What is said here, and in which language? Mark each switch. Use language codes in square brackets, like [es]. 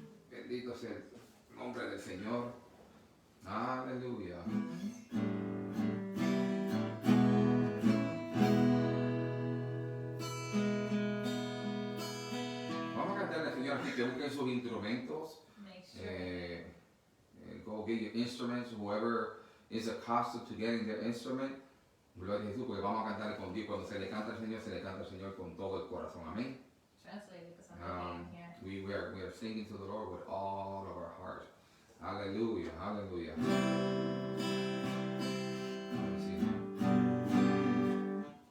[es] Bendito sea el nombre del Señor. Aleluya. Vamos a cantarle al Señor, así que busquen sus instrumentos. [en] Make sure. Go get your instruments, whoever is accustomed to getting their instrument. [es] Gloria a Jesús, porque vamos a cantar con Dios. Cuando se le canta al Señor, se le canta al Señor con todo el corazón. Amén. [en] Translate it because I'm reading here. We are singing to the Lord with all of our heart. Hallelujah, hallelujah. Let me see.